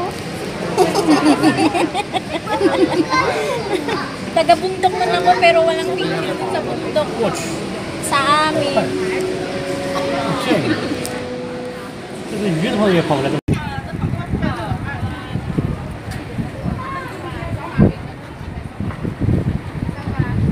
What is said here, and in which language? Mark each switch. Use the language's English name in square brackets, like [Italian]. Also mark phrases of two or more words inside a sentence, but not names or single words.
[Filipino] Taga-bundok man ako pero walang picture sa bundok. Sa amin. [Chinese] 这个鱼头也跑不来。 Hi.